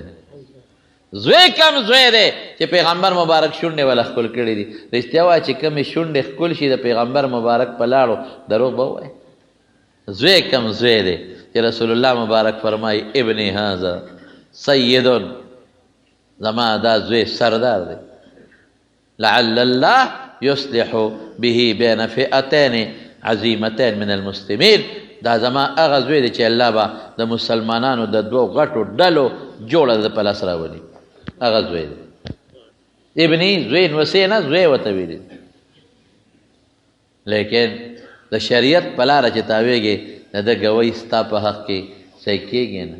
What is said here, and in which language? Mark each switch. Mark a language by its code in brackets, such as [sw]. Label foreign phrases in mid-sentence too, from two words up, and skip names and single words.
[ps] زوی کم زوی دی چې پیغمبر مبارک شونډې وله ښکل کړي دي. رښتیا وایه چې کومې شونډې ښکل شي د پیغمبر مبارک په لاړو دروغ به ووایي. زوی کم زوی دی چې رسول الله مبارک فرمایي [ar] ابني هذا سید، [ps] زما دا زوی سردار دی. [ar] لعل الله یصلح به بین فئتین عظیمتین من المسلمین. [ps] دا زما هغه زوی دی چې الله به د مسلمانانو د دوو غټو ډلو جوړه د په لاس راولي. هغه زوی دی. ابني زوی نوسې نه زوی ورته ویلي. لیکن د شریعت په لاره چې تاویږي د ده ګوی ستا په حق کې صحیح کېږي نه.